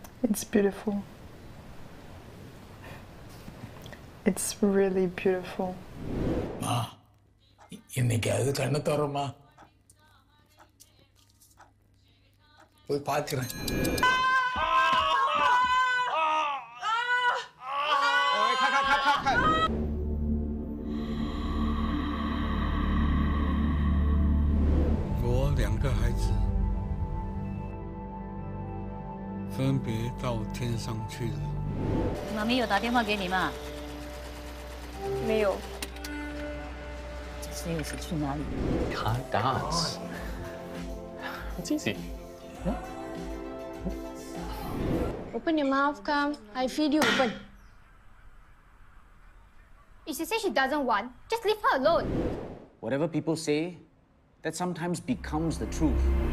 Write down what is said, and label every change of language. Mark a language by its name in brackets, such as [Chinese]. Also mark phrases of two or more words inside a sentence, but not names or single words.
[English] It's beautiful. It's really beautiful. [Tamil] இன்னைக்கு அது கண்ணை தரமா போய் பார்க்கிறேன். [Chinese] 我2个孩子分别到天上去了。妈咪有打电话给你吗？没有。这又是去哪里 [English] Can't dance. It's easy. Yeah? Open your mouth, come. I feed you. Open. If she says she doesn't want, just leave her alone. Whatever people say, that sometimes becomes the truth.